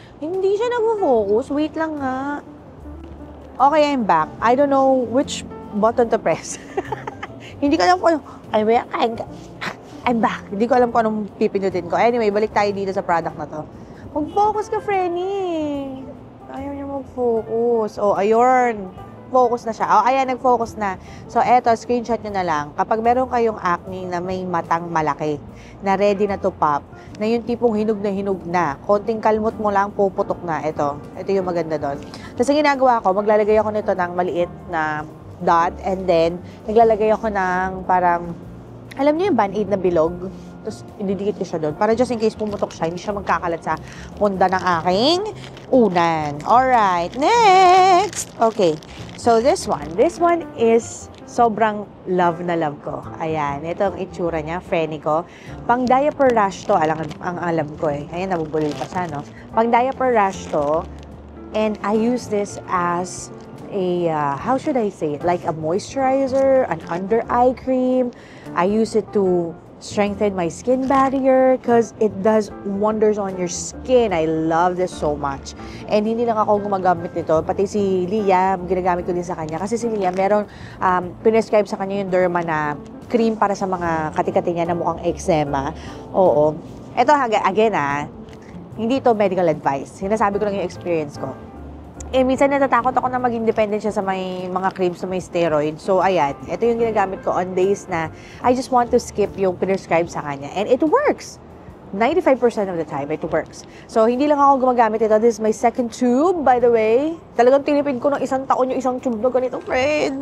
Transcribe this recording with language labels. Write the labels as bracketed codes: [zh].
[tl] Hindi siya nag-focus, wait lang nga. [en] Okay, I'm back. I don't know which button to press. [tl] Hindi ko alam kung [en] I'm back. [tl] Hindi ko alam kung anong pipindutin ko. Anyway, balik tayo dito sa product na to. Mag-focus ka, Frenny. Ayaw niya mag-focus. Oh, ayun. Focus na siya. Oh, ayan, nag-focus na. So, eto, screenshot nyo na lang. Kapag meron kayong acne na may matang malaki, na ready na [en] to pop, [tl] na yung tipong hinog na, konting kalmot mo lang, puputok na. Ito yung maganda doon. Tapos, ang ginagawa ko, maglalagay ako nito ng maliit na dot, [en] and then, [tl] naglalagay ako ng parang, alam niyo yung Band-Aid na bilog? Tapos, ididikit ko siya doon. Para [en] just in case [tl] pumutok siya, hindi siya magkakalat sa punda ng aking unan. [en] Alright, next! Okay, so this one is [tl] sobrang [en] love na love ko. [tl] Ayan, ito ang itsura niya, Frenny ko. Pang diaper rash to, ang alam ko eh. Ayan, nabubulil pa siya, no? Pang diaper rash to, [en] and I use this as a, how should I say it? Like a moisturizer, an under eye cream. I use it to strengthen my skin barrier because it does wonders on your skin. I love this so much. And [tl] hindi lang ako gumagamit nito, pati si Liam, ginagamit ko din sa kanya. Kasi si Liam, meron pinescribe sa kanya yung Derma na cream para sa mga katikati niya na mukhang eczema. Oo. Ito, again hindi to medical advice. Sinasabi ko lang yung experience ko. Minsan natatakot ako na maging dependent siya sa may mga creams na may steroid. [en] So, [tl] ayan. Ito yung ginagamit ko [en] on days na I just want to skip yung prescribe [tl] sa kanya. [en] And it works. 95% of the time, it works. [tl] So, hindi lang ako gumagamit ito. [en] This is my second tube, by the way. [tl] Talagang tinipid ko ng isang taon yung isang tube na ganito, friend.